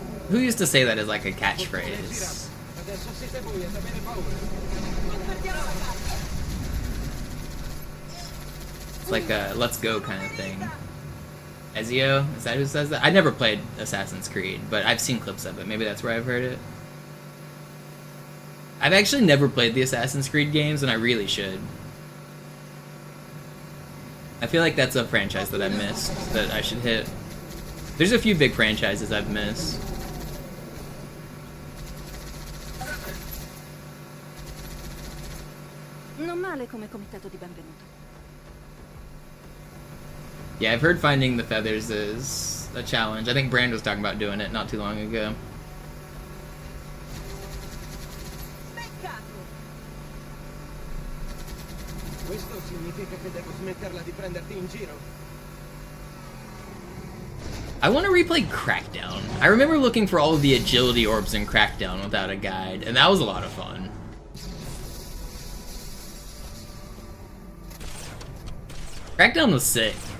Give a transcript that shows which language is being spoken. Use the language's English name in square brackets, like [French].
[English] Who used to say that as like a catchphrase? [Italian] Adesso siete voi ad avere paura. [English] It's like a let's go kind of thing. Ezio? Is that who says that? I never played Assassin's Creed, but I've seen clips of it. Maybe that's where I've heard it. I've actually never played the Assassin's Creed games, and I really should. I feel like that's a franchise that I missed, that I should hit. There's a few big franchises I've missed. [Italian] Non male come comitato di benvenuto. [English] Yeah, I've heard finding the feathers is a challenge. I think Brand was talking about doing it not too long ago. [Italian] Questo significa che devo smetterla di prenderti in giro. [English] I want to replay Crackdown. I remember looking for all of the agility orbs in Crackdown without a guide, and that was a lot of fun. Crackdown was sick.